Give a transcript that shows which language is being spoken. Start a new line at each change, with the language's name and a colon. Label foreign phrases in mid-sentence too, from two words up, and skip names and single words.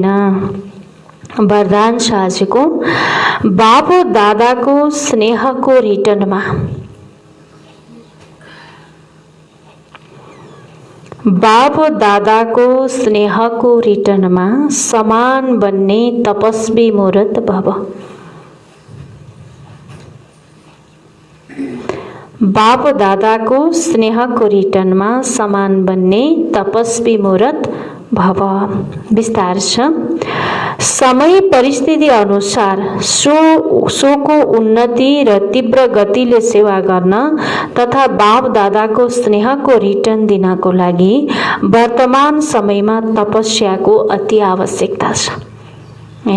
Nepali: वरदान छ आजको बाबु दादाको स्नेहको रिटर्नमा बाबु दादाको स्नेहको रिटर्नमा समान बन्ने तपस्वी मुहूर्त भव। बाप दादाको स्नेहको रिटर्नमा समान बन्ने तपस्वी मुहूर्त भव। विस्तार छ समय परिस्थिति अनुसार सोको उन्नति र तीव्र गतिले सेवा गर्न तथा बाप दादाको स्नेहको रिटर्न दिनको लागि वर्तमान समयमा तपस्याको अति आवश्यकता छ हैन।